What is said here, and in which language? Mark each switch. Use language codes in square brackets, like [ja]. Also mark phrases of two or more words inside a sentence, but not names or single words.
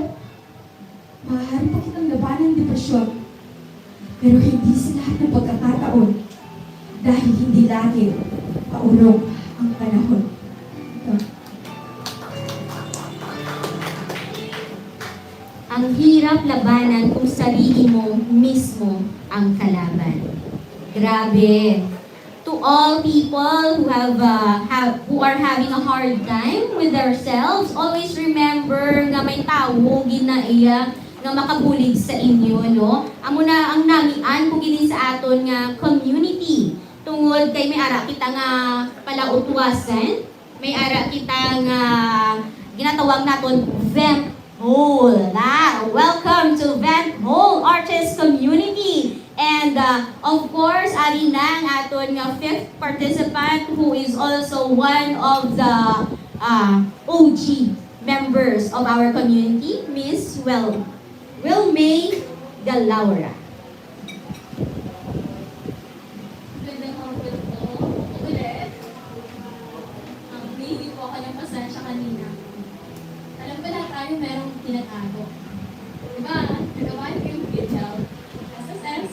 [tl] Maaari pa kitang labanan ng depresyon, pero hindi sa lahat ng pagkakataon dahil hindi lagi paurong ang panahon. Ang hirap labanan kung sarili mo mismo ang kalaban. Grabe. [en] To all people who who are having a hard time with themselves, always remember [hil] nga may tawo ginaiya nga makabulig sa inyo, no? Amo na ang namian kung gini sa aton nga community. Tungod kay may ara kita nga palautwasan, may ara kita nga ginatawag naton [en] vent hole. Welcome to Vent Hole Artist Community. And of course, [hil] ari na ang aton nga [en] 5th participant who is also one of the OG members of our community, Miss Wilmay Galaura. [tl] Magandang hapon po. Ulit. Hindi po ako ng pasensya kanina. Alam ko lahat tayo merong tinatago. Diba? Nagawa niyo yung video. SSS.